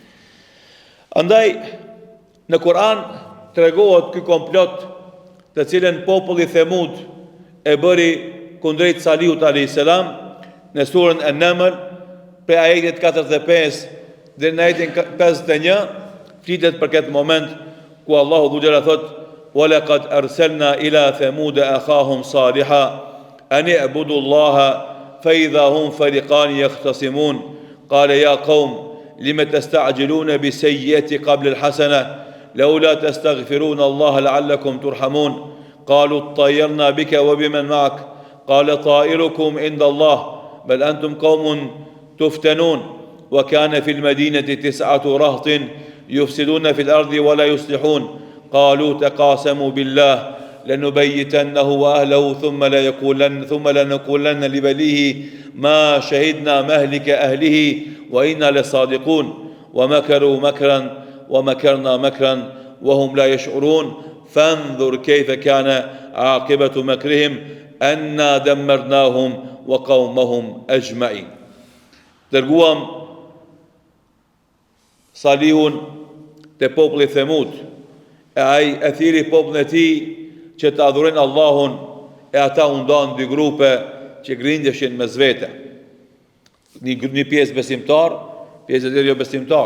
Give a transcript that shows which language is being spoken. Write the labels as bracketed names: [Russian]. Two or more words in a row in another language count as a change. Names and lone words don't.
[Albanian] Andaj në Kur'an tregohet ky komplot të cilën populli Themud e bëri kundrejt Salihut [Arabic] عليه السلام [Albanian] në surën An-Naml prej ajetit 45 dhe në ajetin 51 flitet për këtë moment ku Allahu [Arabic] ذو الجلال [Albanian] thot: [Arabic] "ولقد أرسلنا إلى ثمود أخاهم صالحا أن اعبدوا الله فإذا هم فريقان يختصمون قال يا قوم لم تستعجلون بالسيئة قبل الحسنة لولا تستغفرون الله لعلكم ترحمون قالوا اطيرنا بك وبمن معك قال طائركم عند الله بل أنتم قوم تفتنون وكان في المدينة تسعة رهط يفسدون في الأرض ولا يصلحون قالوا تقاسموا بالله لنبيتنه وأهله ثم لنقولن لبليه ما شهدنا مهلك أهله وإنا لصادقون ومكروا مكرا ومكرنا مكرا وهم لا يشعرون فانظر كيف كان عاقبة مكرهم أنا دمرناهم وقومهم أجمعين. [Albanian] Dërguam Salihun te populli Themud, e ai e thiri popullin e tij që të adhurojnë Allahun, e ata u ndan dy grupe që grindeshin mes vete. Një pjesë besimtar, pjesë e tjetër jo besimtar.